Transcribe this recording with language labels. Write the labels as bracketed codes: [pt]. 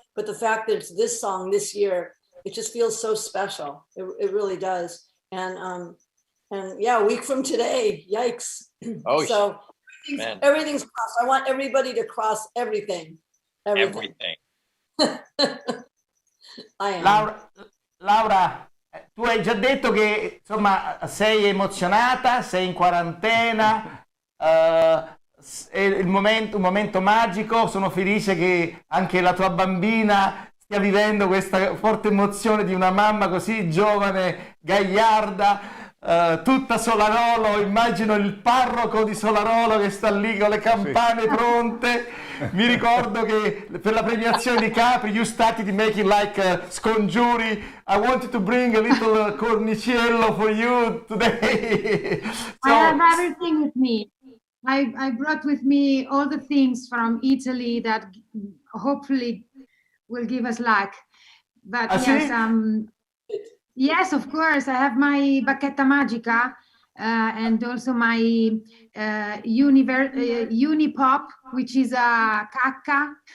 [en] But the fact that it's this song this year, it just feels so special. It really does. And yeah, a week from today, yikes. Oh, so everything's crossed. I want everybody to cross everything. Everything. I am. [it] Laura, tu hai già detto che insomma sei emozionata, sei in quarantena, è un momento magico, sono felice che anche la tua bambina stia vivendo questa forte emozione di una mamma così giovane, gagliarda, tutta Solarolo. Immagino il parroco di Solarolo che sta lì con le campane pronte. Mi ricordo che per la premiazione di Capri [en] you started making like [it] scongiuri. [en] I wanted to bring a little corniciello for you today. I have everything with me. I brought with me all the things from Italy that hopefully will give us luck. But yes, of course, I have my [it] bacchetta magica [en] and also my Unipop, which is a cacca.